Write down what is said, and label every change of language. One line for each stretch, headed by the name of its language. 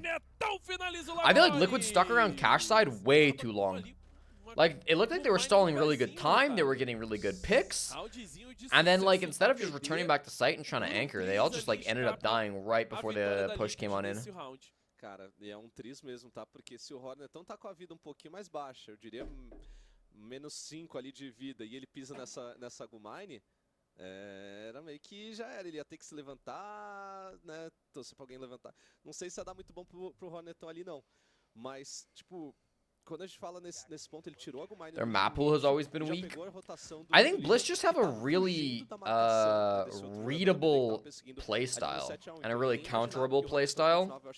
Portuguese: Hornetão finaliza o
English: I feel like Lagones. Liquid stuck around cash side way too long. Like, it looked like they were stalling really good time. They were getting really good picks. And then, like, instead of just returning back to site and trying to anchor, they all just, like, ended up dying right before the push came on in.
Portuguese: Cara, e é tris mesmo, tá? Porque se o Hornetão tá com a vida pouquinho mais baixa, eu diria menos 5 ali de vida, e ele pisa nessa Gumine, era meio que já era. Ele ia ter que se levantar, né? Torcer pra alguém levantar. Não sei se ia dar muito bom pro Hornetão ali, não. Mas, tipo, quando a gente fala nesse ponto, ele tirou a Gumine.
English: Their map pool has always been weak. I think Bliss just have a really readable playstyle and a really counterable playstyle.